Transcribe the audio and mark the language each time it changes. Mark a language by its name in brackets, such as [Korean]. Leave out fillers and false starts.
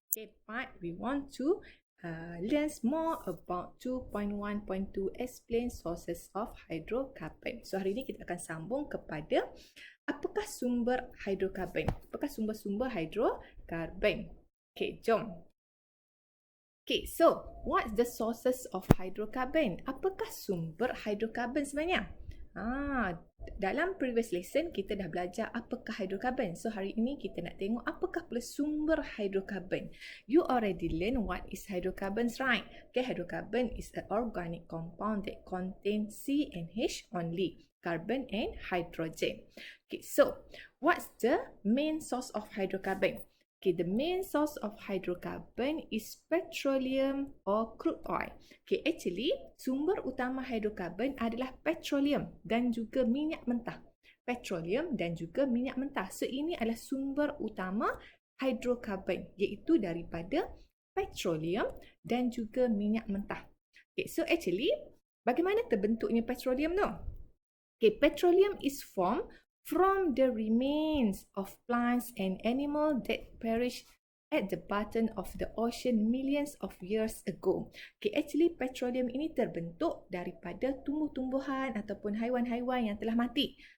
[English] Okay, but we want to learn more about 2.1.2, explain sources of hydrocarbon. [Malay] So hari ini kita akan sambung kepada apakah sumber hydrocarbon? Apakah sumber-sumber hydrocarbon? Okay, jom. [English] Okay, so what's the sources of hydrocarbon? [Malay] Apakah sumber hydrocarbon sebenarnya? Dalam [English] previous lesson [Malay] kita dah belajar apakah hydrocarbon. So hari ini kita nak tengok apakah pula sumber hydrocarbon. [English] You already learn what is hydrocarbons, right? Okay, hydrocarbon is an organic compound that contains C and H only, carbon and hydrogen. Okay, so what's the main source of hydrocarbon? Okay, the main source of hydrocarbon is petroleum or crude oil. [Malay] Okay, actually, sumber utama hydrocarbon adalah petroleum dan juga minyak mentah. Petroleum dan juga minyak mentah. So, ini adalah sumber utama hydrocarbon, iaitu daripada petroleum dan juga minyak mentah. Okay, so actually, bagaimana terbentuknya petroleum tu? [English] Okay, petroleum is formed from the remains of plants and animals that perished at the bottom of the ocean millions of years ago. [Malay] Okay, actually petroleum ini terbentuk daripada tumbuh-tumbuhan ataupun haiwan-haiwan yang telah mati.